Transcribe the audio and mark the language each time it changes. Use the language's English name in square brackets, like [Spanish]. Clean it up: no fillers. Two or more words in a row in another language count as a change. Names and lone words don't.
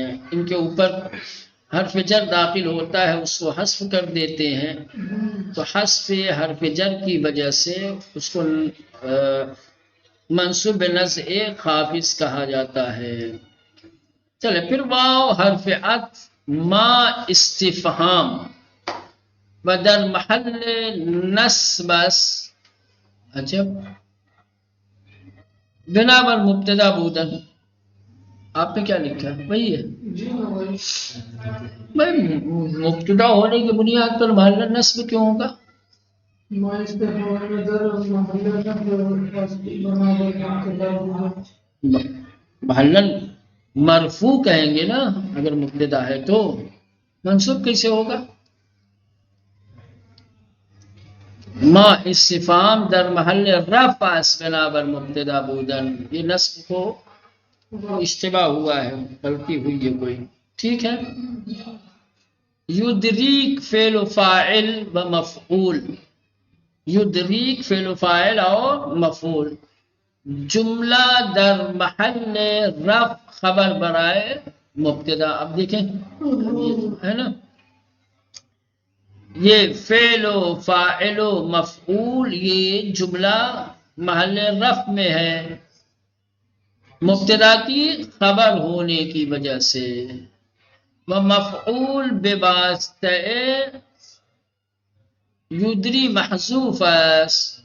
[Urdu] ان کے اوپر حرف جر داخل ہوتا ہے اس کو حذف کر دیتے ہیں تو حذف حرف جر کی وجہ سے اس کو منصوب نزع خافض کہا جاتا ہے. چلے پھر [Persian] واو حرف عطف ما استفہام و در محل نصب است. [Urdu] عجب، [Persian] بنا بر مبتدا بودن [Urdu] آپ نے کیا لکھا ہے؟ وہی ہے بھائی، مبتدا ہونے کی بنیاد پر محل نصب کیوں ہوگا؟ محلن مرفوع کہیں گے نا اگر مبتدا ہے تو، منصوب کیسے ہوگا؟ [Persian] ما استفہام در محل رفع است بنا بر مبتدا بودن. [Urdu] یہ نصب کو اشتباہ ہوا ہے، غلطی ہوئی ہے کوئی. ٹھیک ہے. [Persian] یدریک فعل و فاعل و مفعول. یدریک فعل و فاعل اور مفعول جملہ در محل رفع خبر برائے مبتدا. [Urdu] اب دیکھیں ہے نا یہ فعل و فاعل و مفعول یہ جملہ محل رفع میں ہے مبتدا کی خبر ہونے کی وجہ سے. [Persian] وہ مفعول بواسطہ یدری محذوف است.